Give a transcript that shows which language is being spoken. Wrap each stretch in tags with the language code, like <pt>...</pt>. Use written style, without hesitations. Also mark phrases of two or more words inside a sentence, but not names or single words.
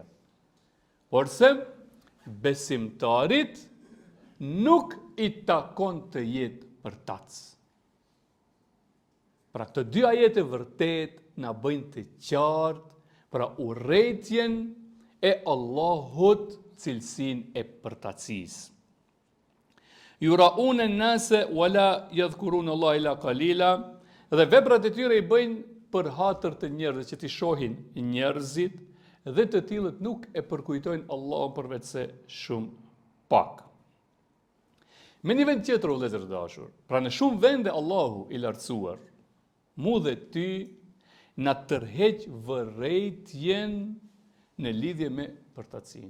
<sq>Porse besimtarit nuk i takon të jetë përtac. Pra këto dy ajete vërtet na bëjnë të qartë pra urrejtjen e Allahut, cilësinë e përtacisë.</sq> <ar>يراءون الناس ولا يذكرون الله إلا قليلا,</ar> <sq>dhe veprat e tyre i bëjnë për hatër të njerëzve, që t'i shohin njerëzit, dhe të tillët nuk e përkujtojnë Allahun përveç se shumë pak. Me një vend tjetër, o vëllezër të dashur, pra në shumë vende Allahu i lartësuar, mu dhe ty na tërheq vërejtjen në lidhje me përtacinë.</sq>